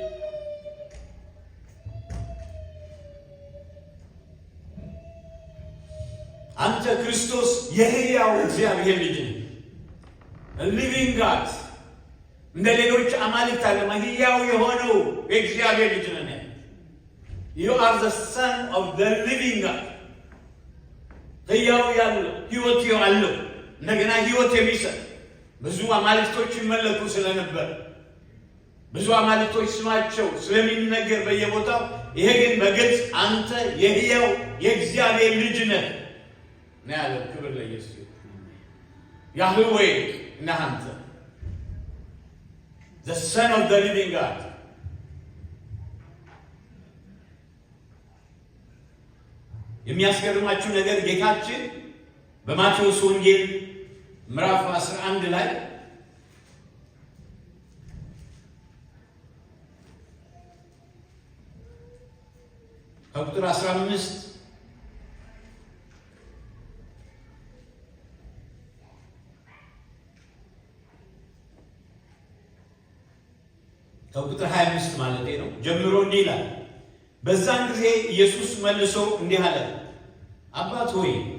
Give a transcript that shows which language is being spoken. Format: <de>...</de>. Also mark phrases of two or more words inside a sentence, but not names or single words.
<am>አንተ ክርስቶስ የሕያው እግዚአብሔር ልጅ ነህ፣</am> <en>living God፣</en> <am>እንደ ሌሎች አማልክት አለ ሕያው የሆነው የእግዚአብሔር ልጅ ነህ።</am> <en>you are the son of the living God።</en> <am>ሕያው ያለው ሕይወት ያለው እንደገና ሕይወት የሚሰጥ ብዙ አማልክቶች ይመለኩ ስለነበር ብዙ አማልክቶች ስማቸው ስለሚነገር በየቦታው፣ ይሄ ግን በግልጽ አንተ የሕያው የእግዚአብሔር ልጅ ነህ ነው ያለው። ክብር ለኢየሱስ። ያህዌ ነህ አንተ፣</am> <en>the son of the living God።</en> <am>የሚያስገርማችሁ ነገር ጌታችን በማቴዎስ ወንጌል ምዕራፍ 11 ላይ ከቁጥር 15 ከቁጥር 25 ማለት ነው ጀምሮ እንዲህ ይላል። በዛን ጊዜ ኢየሱስ መልሶ እንዲህ አለ፣ አባት ሆይ</am>